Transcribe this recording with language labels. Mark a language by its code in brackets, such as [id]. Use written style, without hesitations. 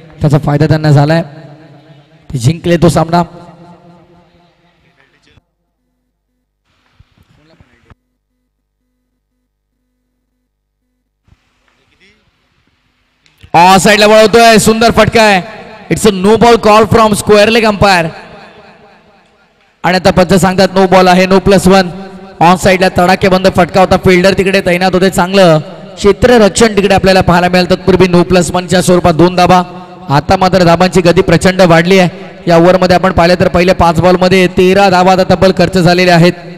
[mr] त्याचा फायदा त्यांना झालाय, ते जिंकले तो सामना. साईडला वळवतोय, सुंदर फटका आहे. [en] It's a no ball call from square leg umpire. [mr] आणि आता पंच सांगतात नो बॉल आहे, नो +1. ऑन साईडला तडाखेबंद फटका होता, फिल्डर तिकडे तैनात होते, चांगलं क्षेत्ररक्षण तिकडे आपल्याला पाहायला मिळालं. तत्पूर्वी नो +1च्या स्वरूपात 2 धाबा. आता मात्र धाबांची गती प्रचंड वाढली आहे. या ओव्हरमध्ये आपण पाहिलं तर पहिल्या 5 बॉलमध्ये 13 धाबा तब्बल खर्च झालेले आहेत.